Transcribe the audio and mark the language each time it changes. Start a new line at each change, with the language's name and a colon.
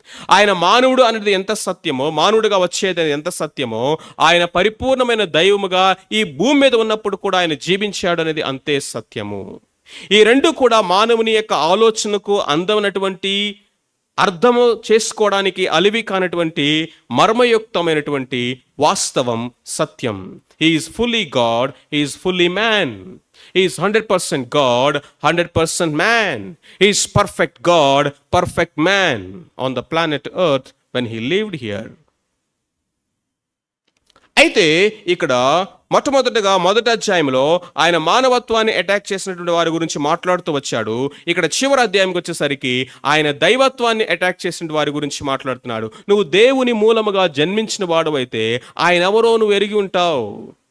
Telugu: ఆయన మానవుడు అనేది ఎంత సత్యమో, మానవుడిగా వచ్చేది ఎంత సత్యమో, ఆయన పరిపూర్ణమైన దైవముగా ఈ భూమి మీద ఉన్నప్పుడు కూడా ఆయన జీవించాడు అనేది అంతే సత్యము. ఈ రెండు కూడా మానవుని యొక్క ఆలోచనకు అందమైనటువంటి, అర్థము చేసుకోవడానికి అలివి కానటువంటి మర్మయుక్తమైనటువంటి వాస్తవం, సత్యం.
English: He is fully God, he is fully man. He is 100% God, 100% man. He is perfect God, perfect man on the planet Earth when he lived here.
Telugu: అయితే ఇక్కడ మొట్టమొదటిగా మొదటి అధ్యాయంలో ఆయన మానవత్వాన్ని అటాక్ చేసినటువంటి వారి గురించి మాట్లాడుతూ వచ్చాడు. ఇక్కడ చివరి అధ్యాయంకి వచ్చేసరికి ఆయన దైవత్వాన్ని అటాక్ చేసిన వారి గురించి మాట్లాడుతున్నాడు. నువ్వు దేవుని మూలముగా జన్మించిన వాడు అయితే ఆయన ఎవరో నువ్వు ఎరిగి ఉంటావు.